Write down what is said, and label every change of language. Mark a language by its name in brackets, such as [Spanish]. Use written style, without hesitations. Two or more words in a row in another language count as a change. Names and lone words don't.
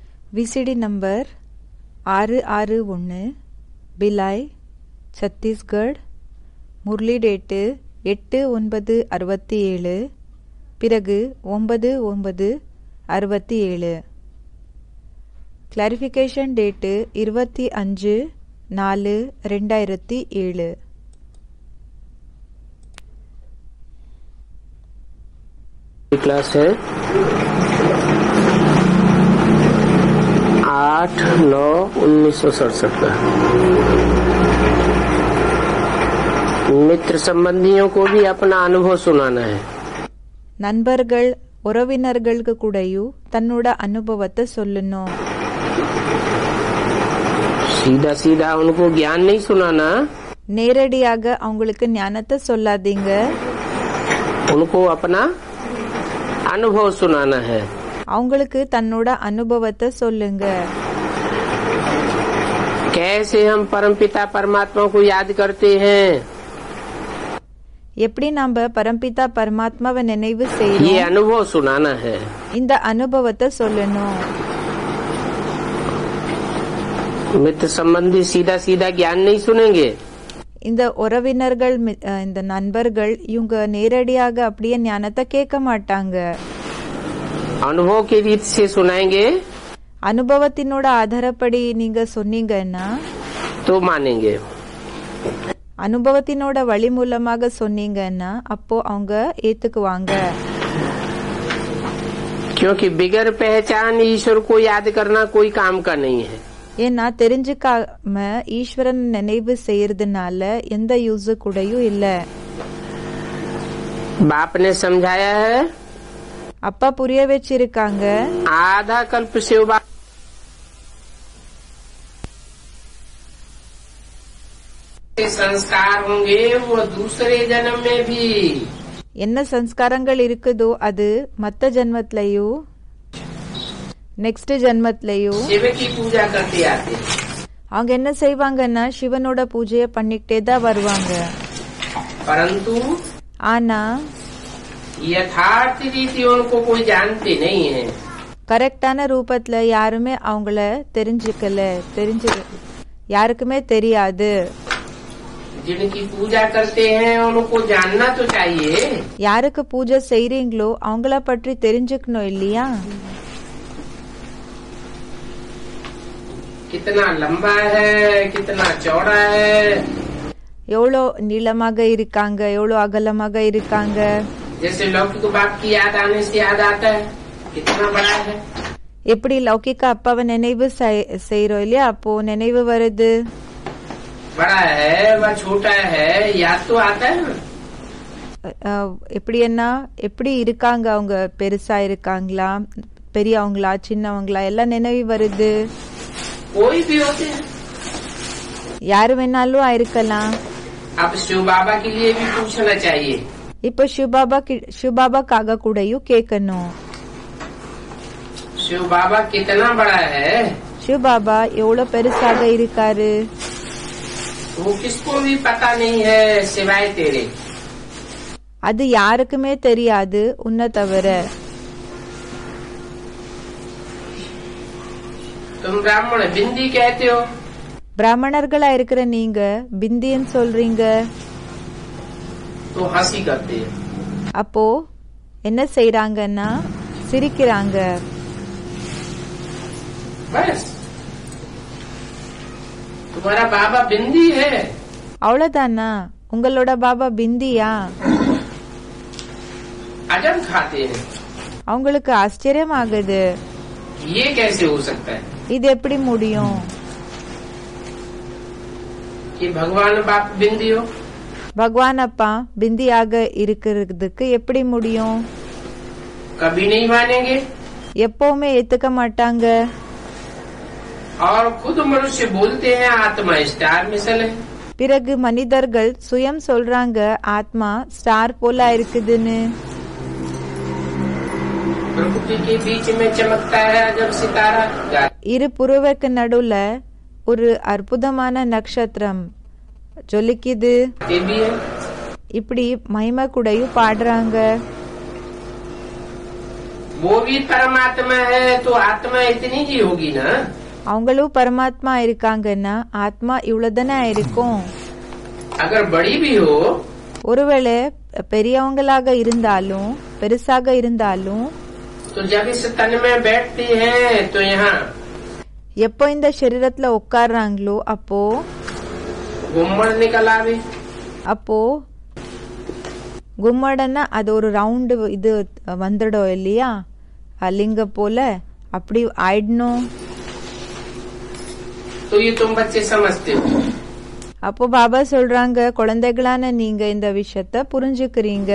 [English] VCD number [Tamil] 661 பிலாய் சத்தீஸ்கர். முரளி டேட்டு 8/9/67, பிறகு 9/9/67. [English] clarification date [Tamil] 25/4/2007. [Hindi] क्लास है 8/9/1967 का। मित्र संबंधियों को भी अपना अनुभव सुनाना है. [Tamil] நண்பர்கள் உறவினர்களுக்கு கூடயும் தன்னோட அனுபவத்தை சொல்லணும். [Hindi] सीधा सीधा उनको ज्ञान नहीं सुनाना. [Tamil] நேரடியாக அவங்களுக்கு ஞானத்தை சொல்லாதீங்க. [Hindi] उनको अपना अनुभव सुनाना है. [Tamil] அவங்களுக்கு தன்னோட அனுபவத்தை சொல்லுங்க. [Hindi] कैसे हम परमपिता परमात्मा को याद करते हैं, [Tamil] எப்படி நாம பரம்பிதா பரமாத்மாவை நினைவு [Hindi] ये [Tamil] செய்யறோம், [Hindi] अनुभव सुनाना है. [Tamil] இந்த அனுபவத்தை சொல்லணும். [Hindi] मित्र संबंधी सीधा सीधा ज्ञान नहीं सुनेंगे. [Tamil] இந்த உறவினர்கள் இந்த நண்பர்கள் இவங்க நேரடியாக அப்படியே ஞானத்தை கேட்க மாட்டாங்க. [Hindi] अनुभव की रीत से सुनाएंगे [Tamil] அனுபவத்தினோட ஆதாரப்படி நீங்க சொன்னீங்கன்னா, [Hindi] तो मानेंगे. [Tamil] அனுபவத்தினோட வழி மூலமாக சொன்னீங்கன்னா அப்போ அவங்க ஏத்துக்குவாங்க. [Hindi] क्योंकि बिगर पहचान ईश्वर को याद करना कोई काम का नहीं है. [Tamil] ஏன்னா தெரிஞ்சுக்காம ஈஸ்வரன் நினைவு செய்யறதுனால எந்த யூஸ் கூடயும் இல்ல. [Hindi] बाप ने समझाया है, [Tamil] அப்பா புரிய வச்சிருக்காங்க. [Hindi] आधा कल्प शिव बाप संस्कार होंगे वो दूसरे जन्म में भी. [Tamil] என்ன சம்ஸ்காரங்கள் இருக்குதோ அது மத்த ஜென்மத்திலயும் நெக்ஸ்ட் ஜென்மத்திலயும் [Hindi] शिव की पूजा करते आते. [Tamil] அவங்க என்ன செய்வாங்கன்னா சிவனோட பூஜைய பண்ணிக்கிட்டே தான் வருவாங்க. [Hindi] परंतु [Tamil] ஆனா [Hindi] यथार्थ रीति उनको कोई जानते नहीं है. [Tamil] கரெக்டான ரூபத்துல யாருமே அவங்கள யாருக்குமே தெரியாது. [Hindi] जिनकी पूजा करते हैं उनको जानना तो चाहिए. [Tamil] யாருக்கு பூஜை செய்றீங்களோ அவங்கள பற்றி தெரிஞ்சுக்கணும் இல்லையா? [Hindi] कितना लंबा है, कितना चौड़ा है, [Tamil] எவ்வளோ நீளமாக இருக்காங்க, எவ்வளோ அகலமாக இருக்காங்க. [Hindi] जैसे लौकिक बाप की याद आने से याद आता है कितना बड़ा है. [Tamil] எப்படி லௌகிக அப்பாவை நினைவு செய்யறோம் இல்லையா, அப்போ நினைவு வருது. [Hindi] बड़ा है व छोटा है याद तो आता है ना. [Tamil] எப்படின்னா எப்படி இருக்காங்க, அவங்க பெருசா இருக்காங்களா, பெரியவங்களா, சின்னவங்களா எல்லாம் நினைவு வருது. [Hindi] कोई भी होते हैं. [Tamil] யாரு வேணாலும் இருக்கலாம். [Hindi] अब शिव बाबा के लिए भी पूछना चाहिए. [Tamil] இப்போ சிவபாபாக்காக கூடயும் கேட்கணும். [Hindi] शिव बाबा कितना बड़ा है, [Tamil] சிவபாபா எவ்வளவு பெருசாக இருக்காரு, [Hindi] वो किसको भी पता नहीं है सिवाय तेरे. [Tamil] அது யாருக்குமே தெரியாது உன்னை தவிர. [Hindi] तुम ब्राह्मण बिंदी कहते हो, [Tamil] பிராமணர்களா இருக்கிற நீங்க பிந்தின்னு சொல்றீங்க. [Hindi] तो हंसी करते हैं. [Tamil] அப்போ என்ன செய்யறாங்கன்னா சிரிக்கிறாங்க. [Hindi] बस तुम्हारा बाबा बिंदी है. [Tamil] அவ்வளவுதானா? உங்களோட பாபா பிந்தியா? [Hindi] अजब खाते हैं. [Tamil] அவங்களுக்கு ஆச்சரியம் ஆகுது. [Hindi] ये कैसे हो सकता है [Tamil] இது எப்படி முடியும் [Hindi] कि भगवान बाप बिंदी हो. [Tamil] பகவான் அப்பா பிந்தியாக இருக்கிறதுக்கு எப்படி முடியும்? [Hindi] कभी नहीं मानेंगे. [Tamil] எப்பவுமே ஏத்துக்க மாட்டாங்க. [Hindi] और खुद मनुष्य बोलते हैं आत्मा स्टार मिसल है. [Tamil] பிறகு மனிதர்கள் சுயம் சொல்றாங்க ஆத்மா ஸ்டார் போல இருக்குதுன்னு. [Hindi] प्रकृति के बीच में चमकता है जब सितारा. [Tamil] இரு புருவக்கு நடுவுல ஒரு அற்புதமான நட்சத்திரம் ஜொலிக்குது. இப்படி மகிமை கூடயும் பாடுறாங்க. [Hindi] वो भी परमात्मा है तो आत्मा इतनी ही होगी ना। [Tamil] அவங்களும் பரமாத்மா இருக்காங்கன்னா ஆத்மா இவ்வளவுதானே இருக்கும். [Hindi] अगर बड़ी भी हो [Tamil] ஒருவேளை பெரியவங்களாக இருந்தாலும் பெருசாக இருந்தாலும் [Hindi] तो जब इस तन में बैठती है तो यहाँ [Tamil] எப்போ இந்த சரீரத்துல உட்கார்றாங்களோ அப்போ [Hindi] घुम्मड़ निकल आवे। [Tamil] அப்போ கும்மடன்னா அது ஒரு ரவுண்டு இது வந்துடும் இல்லையா, லிங்க போல அப்படி ஆயிடணும். [Hindi] तो ये तुम बच्चे समझते हो। [Tamil] அப்போ பாபா சொல்றாங்க, குழந்தைகளான நீங்க இந்த விஷயத்த புரிஞ்சுக்கிறீங்க.